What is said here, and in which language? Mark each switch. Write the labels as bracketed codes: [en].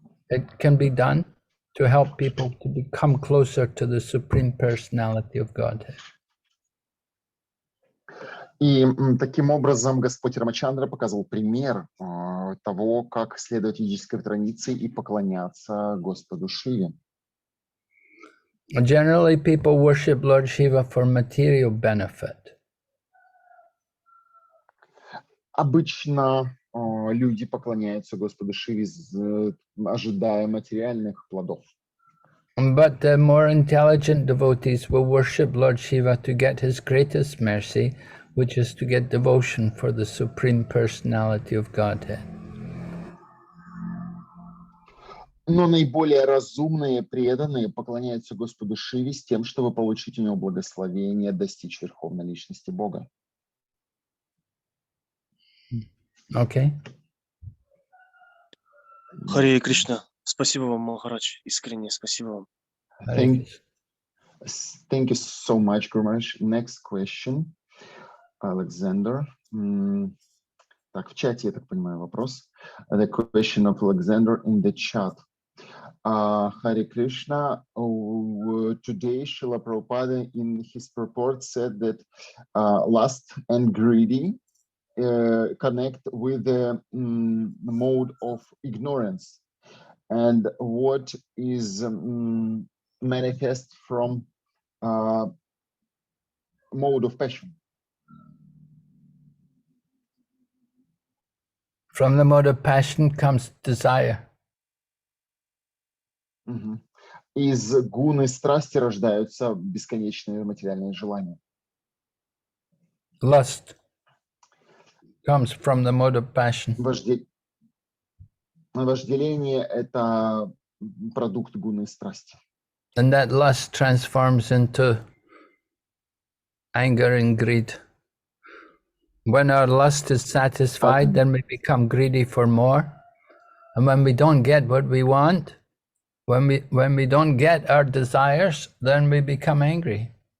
[en] It can be done to help people to become closer to the Supreme Personality of Godhead. [ru] И таким образом Господь Рамачандра показывал пример того, как следовать ведической традиции и поклоняться Господу Шиве. [en] Generally, people worship Lord Shiva for material benefit. [ru] Обычно люди поклоняются Господу Шиве, ожидая материальных плодов. [en] But the more intelligent devotees will worship Lord Shiva to get his greatest mercy, which is to get devotion for the Supreme Personality of Godhead. [ru] Но наиболее разумные, преданные поклоняются Господу Шиве с тем, чтобы получить у него благословение, достичь Верховной Личности Бога. [en] Okay. [ru] Харе Кришна. Спасибо вам, Махарадж. Искренне спасибо вам. [en] Thank you so much, Guru Maharaj. Next question. Alexander. [ru] Так, в чате, я так понимаю, вопрос. [en] The question of Alexander in the chat. Hare Krishna, today Srila Prabhupada in his purport said that lust and greedy connect with the mode of ignorance, and what is manifest from mode of passion. From the mode of passion comes desire. [ru] Из гуны страсти рождаются бесконечные материальные желания. [en] Lust comes from the mode of passion. [ru] Вожделение — это продукт гуны страсти. [en] And that lust transforms into anger and greed. When our lust is satisfied, then we become greedy for more. And when we don't get what we want, when we don't get our desires, then we become angry.